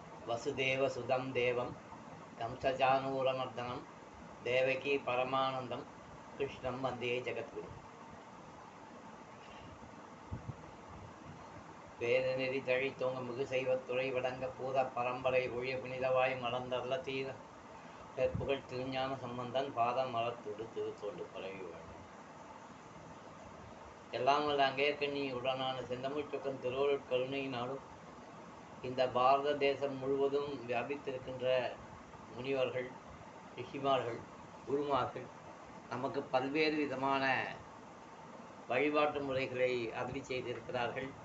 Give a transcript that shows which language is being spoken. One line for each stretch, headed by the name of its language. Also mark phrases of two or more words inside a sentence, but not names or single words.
Sanskrit: वसुदेवसुतं देवं कंसचानूरमर्दनं देवकी परमानन्दं कृष्णं वन्दे जगद्गुरुम्.
Tamil: வேதநெறி தழைத்தோங்க மிகு செய்வத்துறை வழங்க பூத பரம்பரை ஒழிய புனிதவாய் மலர்ந்தருள தீர புகழ் திருஞான சம்பந்தன் பாதம் மலர்த்துடு திருத்தோண்டு பரவி வேண்டும். எல்லாம் வல்ல அங்கேற்கண்ணி உடனான செந்தமிழ் சொக்கன் திருவருட் கருணை நாடும் இந்த பாரத தேசம் முழுவதும் வியாபித்திருக்கின்ற முனிவர்கள், ரிஷிமார்கள், குருமார்கள் நமக்கு பல்வேறு விதமான வழிபாட்டு முறைகளை அருளி செய்திருக்கிறார்கள்.